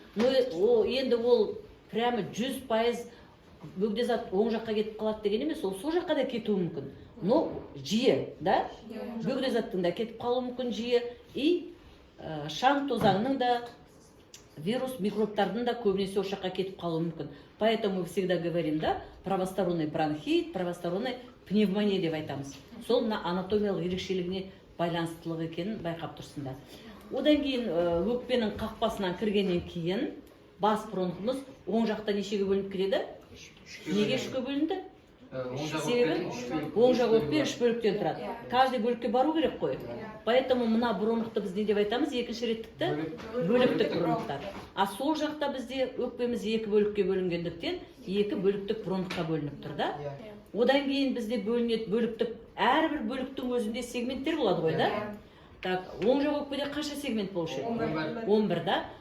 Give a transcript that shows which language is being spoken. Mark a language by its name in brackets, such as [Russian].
[Kazakh] Но енді ол прямо 100% бөгде зат оң жаққа кетіп қалады деген емес, ол сол жаққа да кетуі мүмкін. Но жиі, да? Бөгде заттың да кетіп қалуы мүмкін жиі, и шаң тозаңның да, вирус, микробтардың да көбінесе осы жаққа кетіп қалуы мүмкін. [Russian] Поэтому мы всегда говорим, да, правосторонний бронхит, правосторонний пневмония [Kazakh] деп айтамыз. Сол анатомиялық ерекшелігіне байланыстылығы екенін байқап тұрсыңдар. Одан кейін өкпенің қақпасынан кіргеннен кейін бас бронхымыз оң жақта нешеге бөлініп кетеді? Неге үшке бөлінді? Себебі оң жақ өкпе 3 бөліктен тұрады. Каждый бөлікке бару керек қой. Поэтому мына бронхты біз не деп айтамыз? Екінші реттікті бөліктік бронхтар. А сол жақта бізде өкпеміз 2 бөлікке бөлінгендіктен 2 бөліктік бронхқа бөлініп тұр, да? Одан кейін бізде бөлінеді бөліктік, әрбір бөліктің өзінде сегменттер болады ғой, да? Так, оң жақ өкпеде қанша сегмент болушы еді? 11, да?